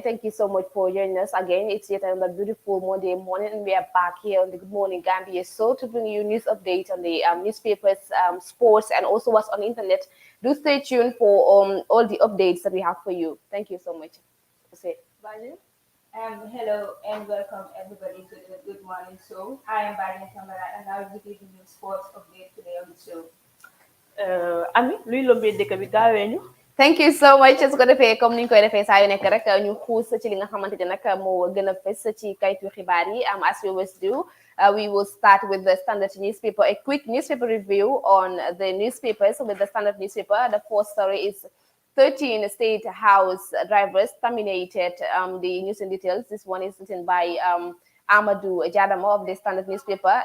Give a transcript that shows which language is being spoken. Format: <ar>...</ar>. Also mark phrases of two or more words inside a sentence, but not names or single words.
<en>Thank you so much for joining us again. It's yet another beautiful Monday morning, and we are back here on the Good Morning Gambia show to bring you news update on the newspapers, sports, and also what's on the internet. Do stay tuned for all the updates that we have for you. Thank you so much. Hello and welcome everybody to the Good Morning Show. I am Barney Kamara and I will be giving you sports update today on the show.</en> <wo>Amie, luy lombee dëkk bi gaawee ñu.</wo> <en>Thank you so much.</en> <wo>Su ko defee comme ni ñu koy defee saa yu nekk rek ñu xuus ci li nga xamante ne nag moo gën a fës ci kayitu xibaar yi</wo> <en>as we always do. We will start with the Standard newspaper, a quick newspaper review on the newspapers. With the Standard newspaper, the first story is 13 state house drivers terminated. The news and details. This one is written by Amadou Jadamo of the Standard newspaper.</en>